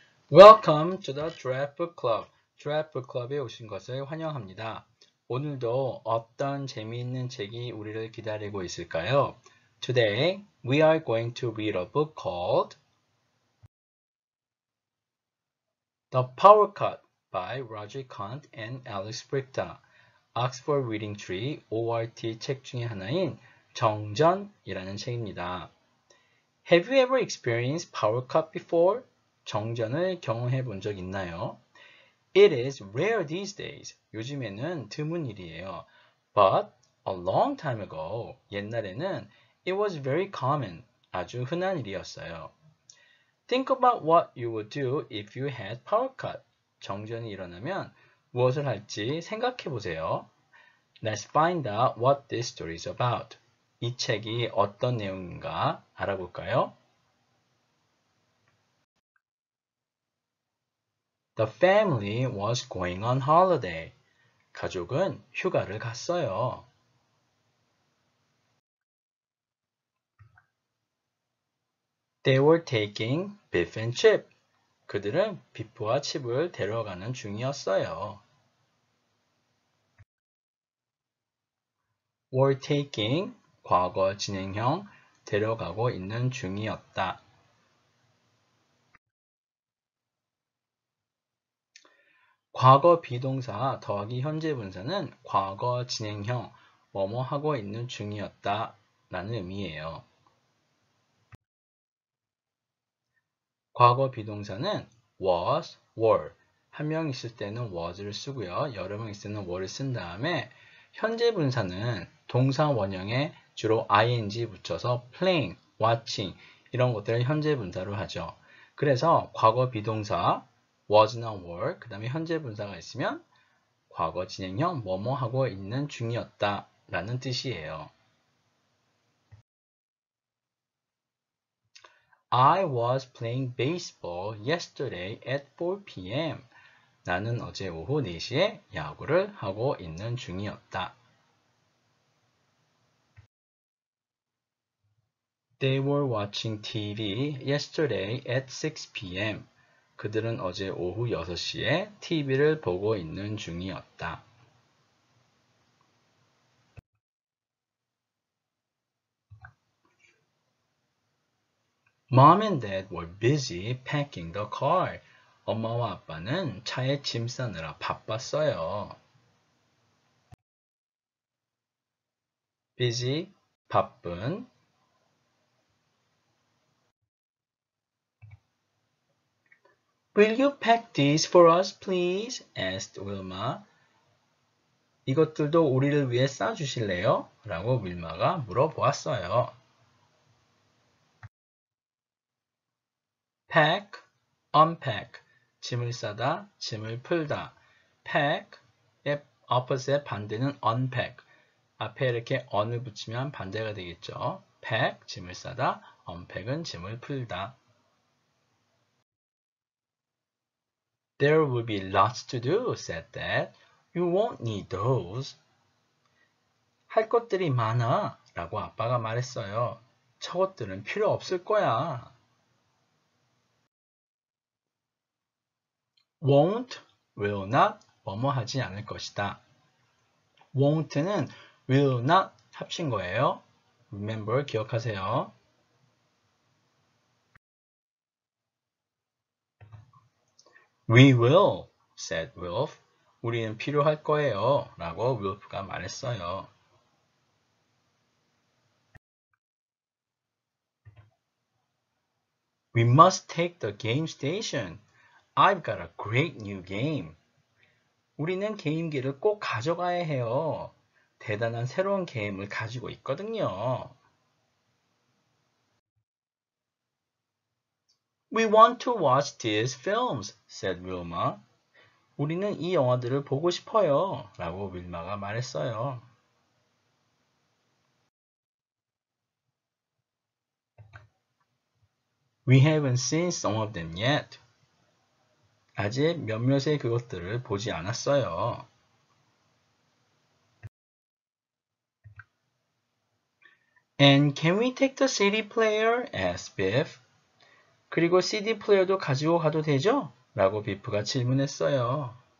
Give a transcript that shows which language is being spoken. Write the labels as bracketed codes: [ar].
[en] Welcome to the Draft Club. [ko] Draft Club에 오신 것을 환영합니다. 오늘도 어떤 재미있는 책이 우리를 기다리고 있을까요? [en] Today, we are going to read a book called The Power Cut by Roger Kant and Alex Brichta. [ko] Oxford Reading Tree ORT 책 중에 하나인 정전이라는 책입니다. [en] Have you ever experienced power cut before? [ko] 정전을 경험해 본 적 있나요? [en] It is rare these days. [ko] 요즘에는 드문 일이에요. [en] But a long time ago, [ko] 옛날에는 [en] it was very common. [ko] 아주 흔한 일이었어요. [en] Think about what you would do if you had power cut. [ko] 정전이 일어나면 무엇을 할지 생각해 보세요. [en] Let's find out what this story is about. [ko] 이 책이 어떤 내용인가 알아볼까요? [en] The family was going on holiday. [ko] 가족은 휴가를 갔어요. [en] They were taking beef and chip. [ko] 그들은 비프와 칩을 데려가는 중이었어요. [en] were taking [ko] 과거 진행형 데려가고 있는 중이었다. 과거 비동사 더하기 현재 분사는 과거 진행형 뭐뭐 하고 있는 중이었다 라는 의미예요. 과거 비동사는 was, were. 한 명 있을 때는 was를 쓰고요. 여러 명 있을 때는 were를 쓴 다음에 현재 분사는 동사 원형에 주로 ing 붙여서 playing, watching 이런 것들을 현재 분사로 하죠. 그래서 과거 비동사 was나 were, 그 다음에 현재 분사가 있으면 과거 진행형 뭐뭐 하고 있는 중이었다 라는 뜻이에요. [en] I was playing baseball yesterday at 4 p.m. [ko] 나는 어제 오후 4시에 야구를 하고 있는 중이었다. [en] They were watching TV yesterday at 6 p.m. [ko] 그들은 어제 오후 6시에 TV를 보고 있는 중이었다. [en] Mom and Dad were busy packing the car. [ko] 엄마와 아빠는 차에 짐 싸느라 바빴어요. [en] busy, [ko] 바쁜. [en] Will you pack these for us, please? asked Wilma. [ko] 이것들도 우리를 위해 싸주실래요? 라고 윌마가 물어보았어요. [en] pack, unpack, [ko] 짐을 싸다, 짐을 풀다. pack의 opposite 반대는 unpack. 앞에 이렇게 on을 붙이면 반대가 되겠죠. pack, 짐을 싸다, unpack은 짐을 풀다. [en] There will be lots to do, said Dad. You won't need those. [ko] 할 것들이 많아, 라고 아빠가 말했어요. 저것들은 필요 없을 거야. [en] won't, will not, [ko] 뭐뭐 하지 않을 것이다. won't는 will not 합친 거예요. [en] Remember, [ko] 기억하세요. [en] We will, said Wilf. [ko] 우리는 필요할 거예요. 라고 Wilf가 말했어요. [en] We must take the game station. I've got a great new game. [ko] 우리는 게임기를 꼭 가져가야 해요. 대단한 새로운 게임을 가지고 있거든요. [en] We want to watch these films, said Wilma. [ko] 우리는 이 영화들을 보고 싶어요. 라고 윌마가 말했어요. [en] We haven't seen some of them yet. [ko] 아직 몇몇의 그것들을 보지 않았어요. [en] And can we take the CD player? asked Biff. [ko] 그리고 CD 플레이어도 가지고 가도 되죠? 라고 비프가 질문했어요.